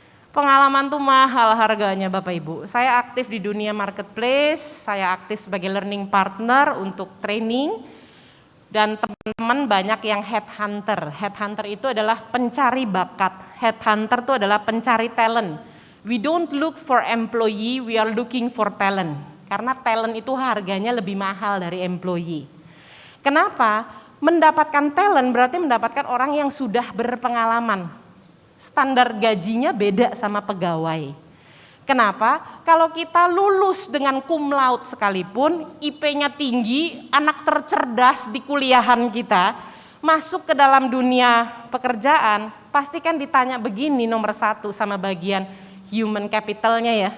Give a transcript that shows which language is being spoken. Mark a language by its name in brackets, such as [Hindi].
[Indonesian] Pengalaman tuh mahal harganya Bapak Ibu. Saya aktif di dunia marketplace, saya aktif sebagai learning partner untuk training, dan teman-teman banyak yang headhunter. Headhunter itu adalah pencari bakat, headhunter itu adalah pencari talent. [English] We don't look for employee, we are looking for talent. [Indonesian] Karena talent itu harganya lebih mahal dari employee. Kenapa? Mendapatkan talent berarti mendapatkan orang yang sudah berpengalaman. Standar gajinya beda sama pegawai. Kenapa? Kalau kita lulus dengan cum laude sekalipun, IP-nya tinggi, anak tercerdas di kuliahan kita, masuk ke dalam dunia pekerjaan, pasti kan ditanya begini nomor 1 sama bagian human capitalnya ya.